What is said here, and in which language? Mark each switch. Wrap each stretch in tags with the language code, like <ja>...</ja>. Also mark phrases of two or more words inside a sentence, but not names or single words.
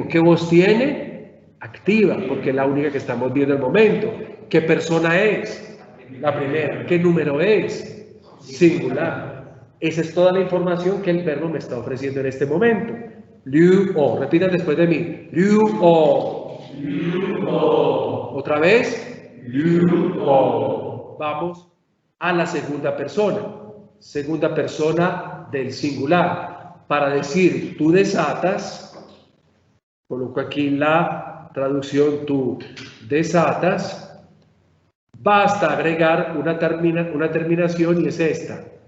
<es>¿Qué voz tiene? Activa, porque es la única que estamos viendo en el momento. ¿Qué persona es? La primera. ¿Qué número es? Singular. Esa es toda la información que el verbo me está ofreciendo en este momento. Liu o. Repitan después de mí. Liu o. Liu o. Otra vez. Liu o. Vamos a la segunda persona. Segunda persona del singular. Para decir tú desatas, coloco aquí la traducción tú desatas, basta agregar una terminación y es esta.</es>